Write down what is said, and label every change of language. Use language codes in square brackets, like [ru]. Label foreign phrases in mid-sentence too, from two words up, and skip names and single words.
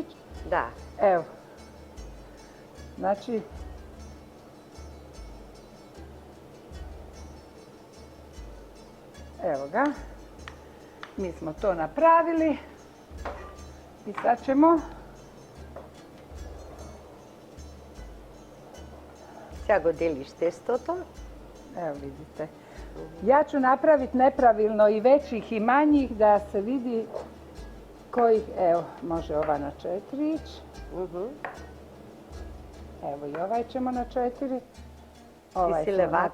[hr] Da. Evo. Znači, evo ga. Mi smo to napravili. I sad ćemo... [mk] Сега го делиш тестото. [hr] Evo vidite. Ja ću napraviti nepravilno i većih i manjih da se vidi kojih... Evo, može ova na 4 ići. Evo i ovaj ćemo na 4. [mk] Ti si levak?